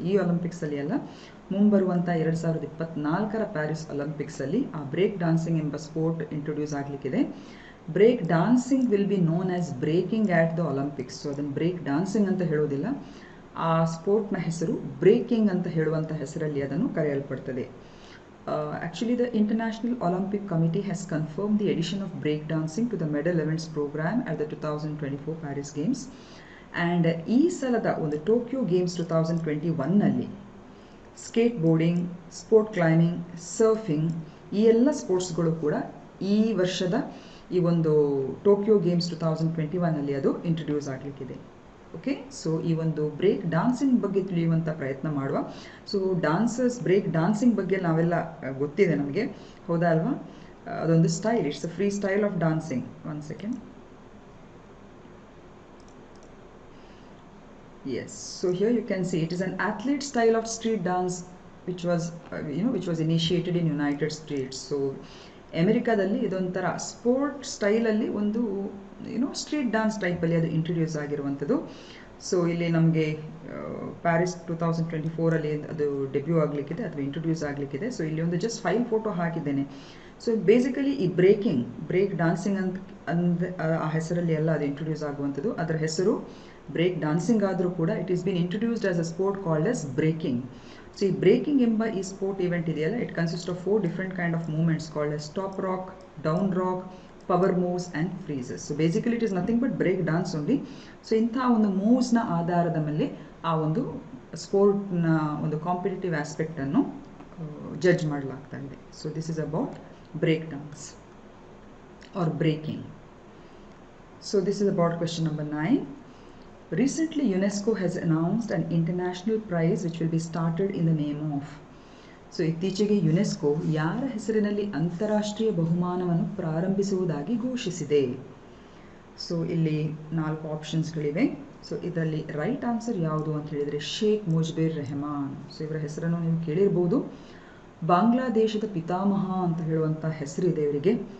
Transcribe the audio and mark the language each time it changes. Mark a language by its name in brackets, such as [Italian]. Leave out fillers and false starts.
[Kannada] ಈ ಒಲಿಂಪಿಕ್ಸಲ್ಲಿ ಅಲ್ಲ, ಮುಂಬರುವಂಥ 2024 ಪ್ಯಾರಿಸ್ ಒಲಿಂಪಿಕ್ಸಲ್ಲಿ ಆ ಬ್ರೇಕ್ ಡಾನ್ಸಿಂಗ್ ಎಂಬ sport introduce ಆಗಲಿಕ್ಕಿದೆ. [English] Break dancing will be known as breaking at the Olympics. [Kannada] So ಅದನ್ನು break dancing ಅಂತ ಹೇಳೋದಿಲ್ಲ, ಆ ಸ್ಪೋರ್ಟ್ನ ಹೆಸರು ಬ್ರೇಕಿಂಗ್ ಅಂತ ಹೇಳುವಂಥ ಹೆಸರಲ್ಲಿ ಅದನ್ನು ಕರೆಯಲ್ಪಡ್ತದೆ. [English] Actually, the International Olympic Committee has confirmed the addition of breakdancing to the medal events program at the 2024 Paris Games. [Kannada] And ಈ ಸಲದ ಒಂದು Tokyo games 2021ನಲ್ಲಿ skate boarding, sport climbing, surfing ಈ ಎಲ್ಲ ಸ್ಪೋರ್ಟ್ಸ್ಗಳು ಕೂಡ ಈ ವರ್ಷದ ಈ ಒಂದು ಟೋಕಿಯೋ ಗೇಮ್ಸ್ 2021ನಲ್ಲಿ ಅದು ಇಂಟ್ರೊಡ್ಯೂಸ್ ಆಗಲಿಕ್ಕಿದೆ. ಓಕೆ, ಸೊ ಈ ಒಂದು ಬ್ರೇಕ್ ಡಾನ್ಸಿಂಗ್ ಬಗ್ಗೆ ತಿಳಿಯುವಂಥ ಪ್ರಯತ್ನ ಮಾಡುವ. ಸೊ ಬ್ರೇಕ್ ಡಾನ್ಸಿಂಗ್ ಬಗ್ಗೆ ನಾವೆಲ್ಲ ಗೊತ್ತಿದೆ ನಮಗೆ, ಹೌದಾ ಅಲ್ವಾ? ಅದೊಂದು style, [English] It's a free style of dancing. 1 second. Yes, so here you can see it is an athlete style of street dance which was initiated in United States. [Kannada] So ಅಮೆರಿಕಾದಲ್ಲಿ ಇದೊಂಥರ sport ಸ್ಟೈಲಲ್ಲಿ ಒಂದು ಸ್ಟ್ರೀಟ್ ಡಾನ್ಸ್ ಟೈಪಲ್ಲಿ ಅದು introduce ಆಗಿರುವಂಥದ್ದು. So ಇಲ್ಲಿ ನಮಗೆ Paris 2024ಅಲ್ಲಿ ಅದು ಡೆಬ್ಯೂ ಆಗಲಿಕ್ಕಿದೆ ಅಥವಾ ಇಂಟ್ರೊಡ್ಯೂಸ್ ಆಗಲಿಕ್ಕಿದೆ. ಸೊ ಇಲ್ಲಿ ಒಂದು ಜಸ್ಟ್ 5 ಫೋಟೋ ಹಾಕಿದ್ದೇನೆ. ಸೊ ಬೇಸಿಕಲಿ ಈ ಬ್ರೇಕ್ ಡಾನ್ಸಿಂಗ್ ಅಂತ ಆ ಹೆಸರಲ್ಲಿ ಎಲ್ಲ ಅದು ಇಂಟ್ರೊಡ್ಯೂಸ್ ಆಗುವಂಥದ್ದು. ಅದರ ಹೆಸರು ಬ್ರೇಕ್ ಡಾನ್ಸಿಂಗ್ ಆದರೂ ಕೂಡ [English] It is been introduced as a sport called as breaking. So [Kannada] ಈ ಬ್ರೇಕಿಂಗ್ ಎಂಬ ಈ ಸ್ಪೋರ್ಟ್ ಇವೆಂಟ್ ಇದೆಯಲ್ಲ, [English] It consist of 4 different kind of movements called as top rock, down rock, power moves and freezes. [Kannada] So [English] Basically it is nothing but break dance only. [Kannada] So ಇಂಥ ಒಂದು ಮೂವ್ಸ್ನ ಆಧಾರದ ಮೇಲೆ ಆ ಒಂದು ಸ್ಪೋರ್ಟ್ನ ಒಂದು ಕಾಂಪಿಟೇಟಿವ್ ಆಸ್ಪೆಕ್ಟನ್ನು ಜಡ್ಜ್ ಮಾಡಲಾಗ್ತಾ ಇದೆ. [English] So this is about break dance or breaking. So this is about question number 9. Recently, UNESCO has announced an international prize which will be started in the name of. [Kannada] So ಇತ್ತೀಚೆಗೆ UNESCO ಯಾರ ಹೆಸರಿನಲ್ಲಿ ಅಂತಾರಾಷ್ಟ್ರೀಯ ಬಹುಮಾನವನ್ನು ಪ್ರಾರಂಭಿಸುವುದಾಗಿ ಘೋಷಿಸಿದೆ? So ಇಲ್ಲಿ 4 ಆಪ್ಷನ್ಸ್ಗಳಿವೆ. So ಇದರಲ್ಲಿ right answer ಯಾವುದು ಅಂತ ಹೇಳಿದರೆ ಶೇಖ್ ಮುಜ್ಬಿರ್ ರೆಹಮಾನ್. ಸೊ ಇವರ ಹೆಸರನ್ನು ನೀವು ಕೇಳಿರ್ಬೋದು. ಬಾಂಗ್ಲಾದೇಶದ ಪಿತಾಮಹ ಅಂತ ಹೇಳುವಂಥ ಹೆಸರಿದೆ ಇವರಿಗೆ.